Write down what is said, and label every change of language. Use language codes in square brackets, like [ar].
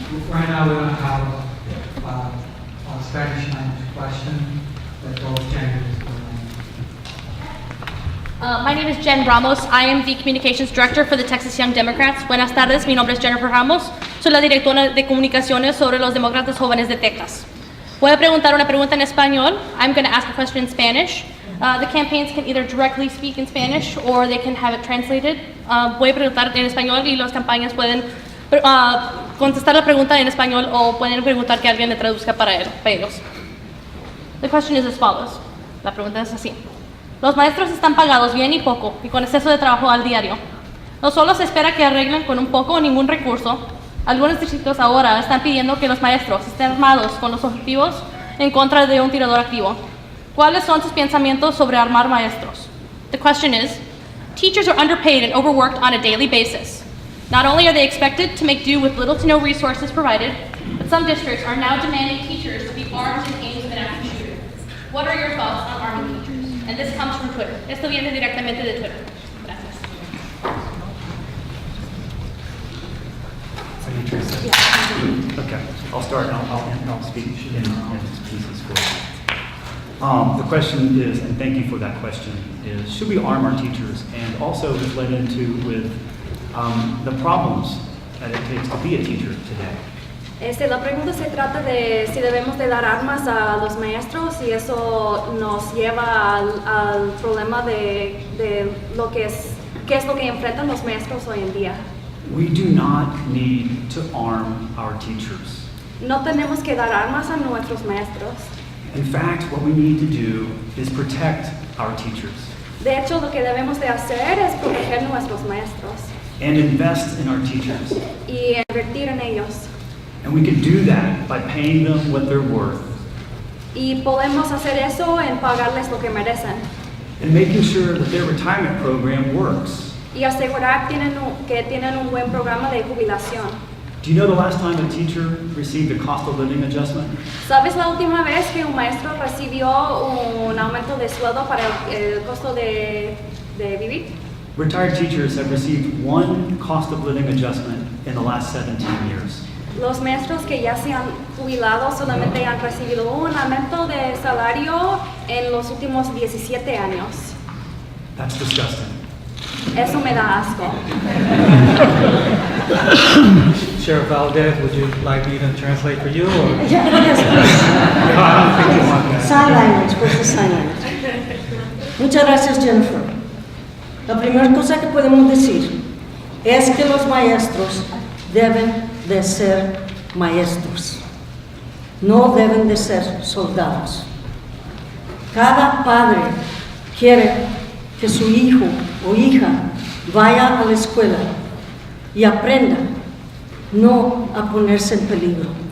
[en] Right now we don't have a Spanish language question that both candidates will My name is Jen Ramos. I am the Communications Director for the Texas Young Democrats. [es] Buenas tardes, mi nombre es Jennifer Ramos. Soy la directora de comunicaciones sobre los demócratas jóvenes de Texas. Voy a preguntar una pregunta en español. [en] I'm going to ask a question in Spanish. The campaigns can either directly speak in Spanish or they can have it translated. [es] Voy a preguntar en español y las campañas pueden contestar la pregunta en español o pueden preguntar que alguien le traduzca para ellos. [en] The question is as follows. [es] La pregunta es así. Los maestros están pagados bien y poco y con exceso de trabajo al diario. No solo se espera que arreglen con un poco o ningún recurso, algunos distritos ahora están pidiendo que los maestros estén armados con los objetivos en contra de un tirador activo. ¿Cuáles son sus pensamientos sobre armar maestros? [en] The question is, teachers are underpaid and overworked on a daily basis. Not only are they expected to make do with little to no resources provided, but some districts are now demanding teachers to be armed and aimed with an active shooter. What are your thoughts on arming teachers? And this comes from Twitter. [es] Esto viene directamente de Twitter. Gracias. [en] Okay, I'll start and I'll speak in pieces for you. The question is, and thank you for that question, is should we arm our teachers? And also it's led into with the problems that it takes to be a teacher today. [es] La pregunta se trata de si debemos de dar armas a los maestros y eso nos lleva al problema de lo que es, qué es lo que enfrentan los maestros hoy en día. [en] We do not need to arm our teachers. [es] No tenemos que dar armas a nuestros maestros. [en] In fact, what we need to do is protect our teachers. [es] De hecho, lo que debemos de hacer es proteger a nuestros maestros [en] And invest in our teachers. [es] y invertir en ellos. [en] And we can do that by paying them what they're worth. [es] Y podemos hacer eso en pagarles lo que merecen [en] And making sure that their retirement program works. [es] y asegurar que tienen un buen programa de jubilación. [en] Do you know the last time a teacher received a cost of living adjustment? [es] ¿Sabes la última vez que un maestro recibió un aumento de sueldo para el costo de vivir? [en] Retired teachers have received one cost of living adjustment in the last 17 years. [es] Los maestros que ya se han jubilado solamente han recibido un aumento de salario en los últimos 17 años. [en] That's disgusting. [es] Eso me da asco. [en] Sheriff Valdez, would you like me to translate for you? Or? Yeah, yes, please. No, I don't think you want that. Sign language, where's the sign language? [es] Muchas gracias, Jennifer. La primera cosa que podemos decir es que los maestros deben de ser maestros, no deben de ser soldados. Cada padre quiere que su hijo o hija vaya a la escuela y aprenda no a ponerse en peligro.